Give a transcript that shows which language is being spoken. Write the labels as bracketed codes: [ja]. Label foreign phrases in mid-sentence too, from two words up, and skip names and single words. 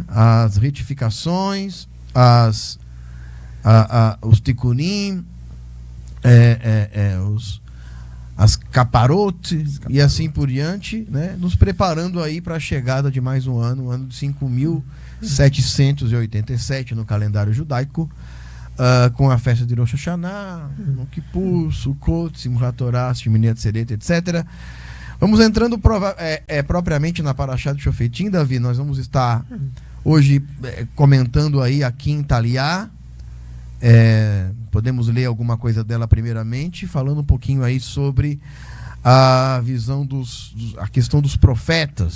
[pt] As retificações, os tikkunim, as caparot e assim por diante, né? Nos preparando aí para a chegada de mais um ano, o ano de 5.787 no calendário judaico, com a festa de Rosh Hashanah, Yom Kippur, Sukkot, Simchat Torah, Shemini Atzeret, etc. Vamos entrando propriamente na Parashá de Shofetim, Davi. Nós vamos estar hoje comentando aí a quinta aliá. Podemos ler alguma coisa dela primeiramente, falando um pouquinho aí sobre a visão a questão dos profetas.